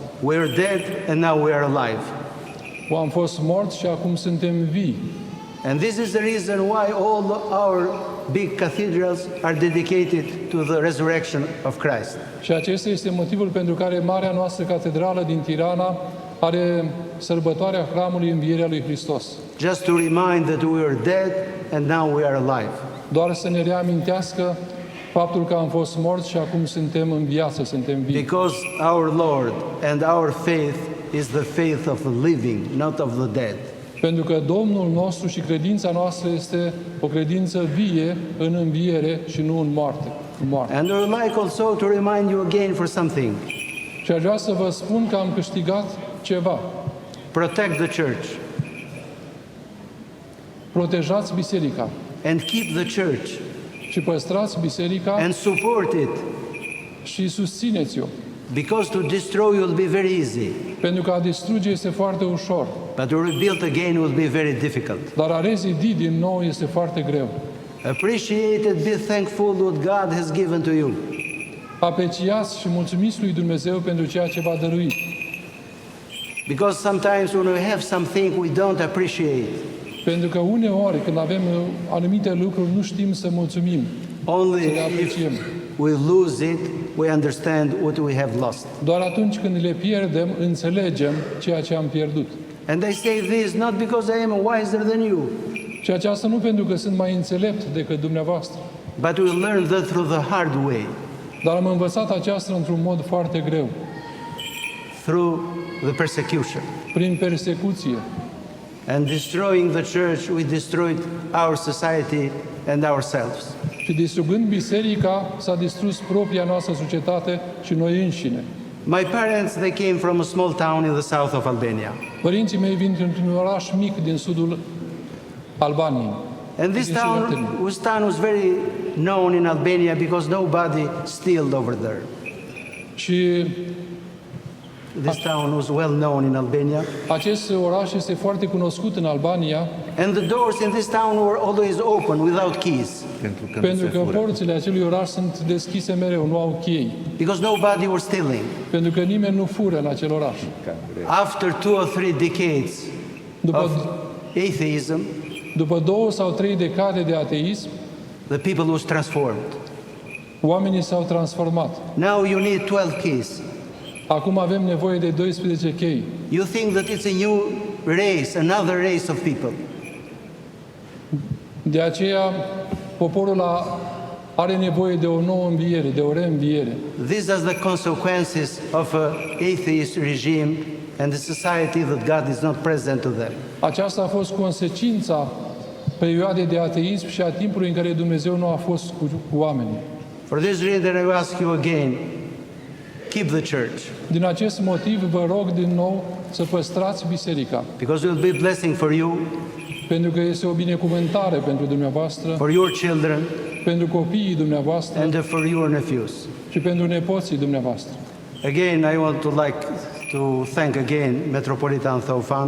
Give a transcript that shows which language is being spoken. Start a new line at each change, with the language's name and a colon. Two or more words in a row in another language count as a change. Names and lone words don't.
English: We are dead and now we are alive.
Romanian: Am fost morți și acum suntem vii.
English: And this is the reason why all our big cathedrals are dedicated to the resurrection of Christ.
Romanian: Și acesta este motivul pentru care marea noastră catedrală din Tirana are sărbătoarea hramului Învierea lui Hristos.
English: Just to remind that we were dead and now we are alive.
Romanian: Doar să ne reamintească faptul că am fost morți și acum suntem în viață, suntem vii.
English: Because our Lord and our faith is the faith of the living, not of the dead.
Romanian: Pentru că Domnul nostru și credința noastră este o credință vie în înviere și nu în moarte.
English: And I would like also to remind you again for something.
Romanian: Și aș vrea să vă spun că am câștigat ceva.
English: Protect the church
Romanian: Protejați biserica
English: and keep the church
Romanian: și păstrați biserica
English: and support it,
Romanian: și susțineți-o.
English: because to destroy will be very easy,
Romanian: Pentru că a distruge este foarte ușor,
English: but to rebuild again will be very difficult.
Romanian: dar a rezidi din nou este foarte greu.
English: Appreciate it, be thankful what God has given to you.
Romanian: Apreciați și mulțumiți lui Dumnezeu pentru ceea ce v-a dăruit.
English: Because sometimes when we have something we don't appreciate.
Romanian: Pentru că uneori când avem anumite lucruri nu știm să mulțumim,
English: Only
Romanian: să le
English: if
Romanian: apreciem.
English: we lose it, we understand what we have lost.
Romanian: Doar atunci când le pierdem, înțelegem ceea ce am pierdut.
English: And I say this not because I am wiser than you,
Romanian: Și aceasta nu pentru că sunt mai înțelept decât dumneavoastră,
English: but we learn that through the hard way,
Romanian: dar am învățat aceasta într-un mod foarte greu,
English: through the persecution.
Romanian: prin persecuție.
English: And destroying the church, we destroyed our society and ourselves.
Romanian: Și distrugând biserica, s-a distrus propria noastră societate și noi înșine.
English: My parents, they came from a small town in the south of Albania.
Romanian: Părinții mei vin dintr-un oraș mic din sudul Albaniei.
English: And this town was very known in Albania because nobody stealed over there.
Romanian: Și
English: This town was well known in Albania.
Romanian: acest oraș este foarte cunoscut în Albania
English: And the doors in this town were always open without keys
Romanian: pentru că porțile acelui oraș sunt deschise mereu, nu au chei.
English: because nobody was stealing.
Romanian: Pentru că nimeni nu fură în acel oraș.
English: After 2 or 3 decades of atheism,
Romanian: După 2 sau 3 decade de ateism,
English: the people was transformed.
Romanian: oamenii s-au transformat.
English: Now you need 12 keys.
Romanian: Acum avem nevoie de 12 chei.
English: You think that it's a new race, another race of people.
Romanian: De aceea, poporul are nevoie de o nouă înviere, de o reînviere.
English: These are the consequences of an atheist regime and the society that God is not present to them.
Romanian: Aceasta a fost consecința perioadei de ateism și a timpului în care Dumnezeu nu a fost cu oamenii.
English: For this reason, I will ask you again, keep the church,
Romanian: Din acest motiv, vă rog din nou să păstrați biserica,
English: because it will be a blessing for you,
Romanian: pentru că este o binecuvântare pentru dumneavoastră,
English: for your children,
Romanian: pentru copiii dumneavoastră
English: and for your nephews.
Romanian: și pentru nepoții dumneavoastră.
English: Again, I want to to thank again Mitropolitan Theophan,